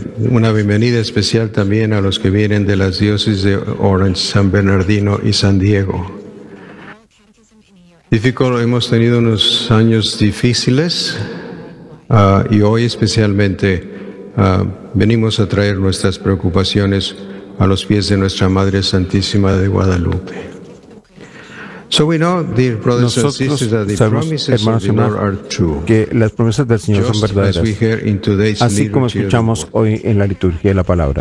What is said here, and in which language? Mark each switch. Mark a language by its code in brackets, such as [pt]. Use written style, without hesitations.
[es] Una bienvenida especial también a los que vienen de las diócesis de Orange, San Bernardino y San Diego. Hemos tenido unos años difíciles y hoy especialmente venimos a traer nuestras preocupaciones a los pies de nuestra Madre Santísima de Guadalupe. [en] So we know, dear brothers and sisters, that the promises of the Lord are true. [es] Que las promesas del Señor son verdaderas. [en] As we hear in today's [es] así como escuchamos hoy en la liturgia de la palabra.